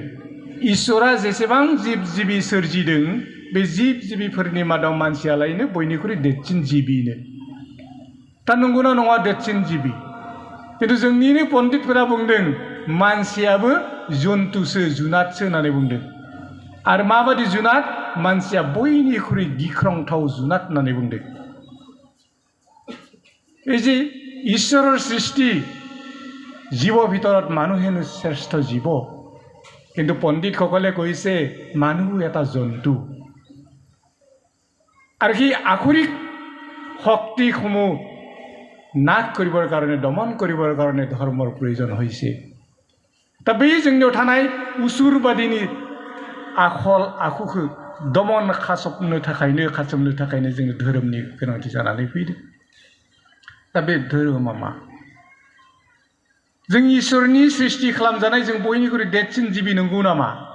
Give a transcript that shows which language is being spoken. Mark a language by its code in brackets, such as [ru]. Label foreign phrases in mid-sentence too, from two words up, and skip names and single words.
[brx] इसोरा जेसेबां जिब जिबि सोरजिदों, बे जिब जिबिफोरनि मादाव मानसियालायनो बयनिख्रुइ देरसिन जिबिनो। दा नंगौना नङा देरसिन जिबि? खिन्थु जोंनिनो पण्डितफोरा बुंदों मानसियाबो जन्थुसो, जुनादसो होननानै बुंदों। आरो माबादि जुनाद? मानसिया बयनिख्रुइ गिख्रंथाव जुनाद होननानै बुंदों। [as] এই যে ঈশ্বৰৰ সৃষ্টি, জীৱ ভিতৰত মানুহেনো শ্ৰেষ্ঠ জীৱ, কিন্তু পণ্ডিতসকলে কৈছে মানুহ এটা জন্তু। আৰু সেই আখৰিক শক্তিসমূহ নাশ কৰিবৰ কাৰণে, দমন কৰিবৰ কাৰণে ধৰ্মৰ প্ৰয়োজন হৈছে। [brx] दा बै जोंनियाव थानाय उसुरबादिनि आखल आखुखौ दमन खालामनो थाखायनो जोंनो धोरोमनि गोनांथि जानानै फैदों। दा बे धोरोमा मा? जों इसोरनि सृष्टि खालामजानाय जों बयनिख्रुइ देरसिन जिबि नंगौ नामा?